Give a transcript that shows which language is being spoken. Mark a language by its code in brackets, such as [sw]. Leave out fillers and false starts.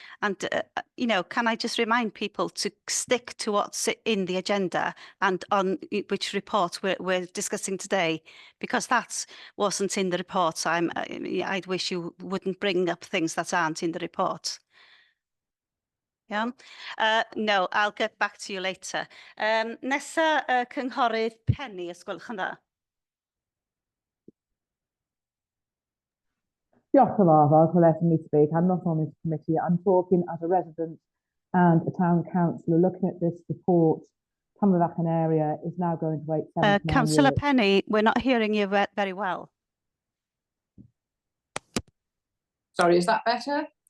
[en] And, can I just remind people to stick to what's in the agenda and on which report we're discussing today, because that wasn't in the report. I'd wish you wouldn't bring up things that aren't in the report. Yeah. No, I'll get back to you later. [cy] Nesa cynghorydd Penny, os gwelwch yn dda. Diolch yn fawr [en] for letting me speak. I'm not on this committee. I'm talking as a resident and a town councillor looking at this report. Pwyllgor area is now going to wait 7 to 9 years. Councillor Penny, we're not hearing you very well. Sorry, is that better?